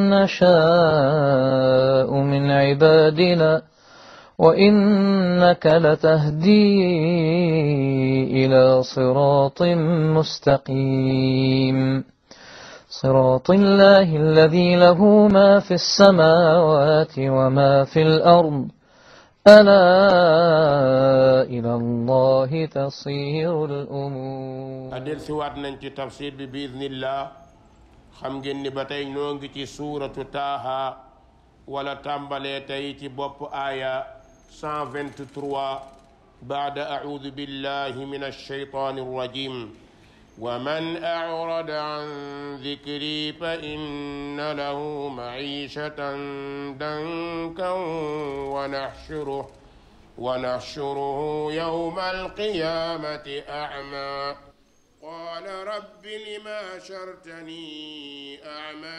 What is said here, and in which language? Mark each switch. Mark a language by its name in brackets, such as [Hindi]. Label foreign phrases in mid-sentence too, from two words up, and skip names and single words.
[Arabic] نشاء من عبادنا وإنك لتهدي إلى صراط مستقيم صراط الله الذي له ما في السماوات وما في الأرض ألا إلى الله تصير الأمور. [Wolof] adel si waat nañ ci tafsir bi biiznillah. xam ngeen ni ba tey ñoo ngi ci suuratu taaha wala tàmbalee tey ci bopp aaya 123 [Arabic] بعد أعوذ بالله من الشيطان الرجيم ومن أعرض عن ذكري فإن له معيشة ضنكا ونحشره يوم القيامة أعمى قال رب لم حشرتني أعمى